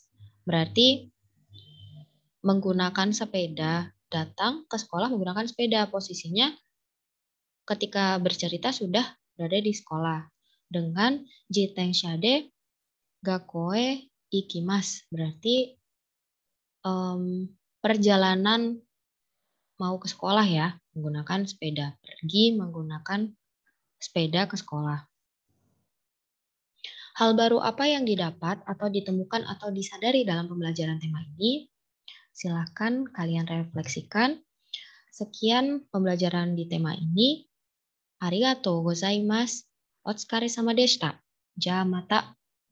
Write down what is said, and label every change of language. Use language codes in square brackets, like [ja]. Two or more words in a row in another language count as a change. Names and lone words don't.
[id] Berarti menggunakan sepeda, datang ke sekolah menggunakan sepeda. Posisinya ketika bercerita sudah berada di sekolah. Dengan [ja] 自転車で学校へ行きます. [id] Berarti perjalanan mau ke sekolah ya, menggunakan sepeda. Pergi menggunakan sepeda ke sekolah. Hal baru apa yang didapat atau ditemukan atau disadari dalam pembelajaran tema ini? Silakan kalian refleksikan. Sekian pembelajaran di tema ini. [ja] ありがとうございます. お疲れ様でした。じゃまた.